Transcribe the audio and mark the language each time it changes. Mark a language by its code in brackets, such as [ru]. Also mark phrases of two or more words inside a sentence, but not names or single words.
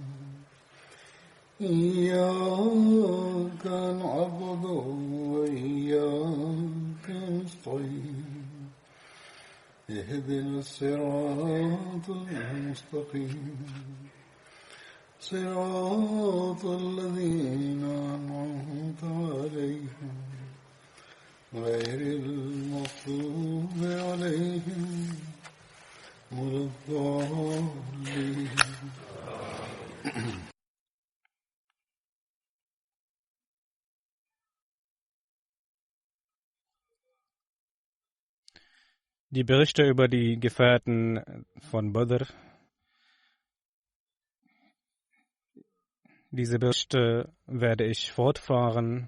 [ar] إياك نعبد وإياك نستعين اهدنا الصراط المستقيم صراط الذين أنعمت عليهم غير المغضوب عليهم ولا الضالين. [de] Die Berichte über die Gefährten von Badr, diese Berichte werde ich fortfahren.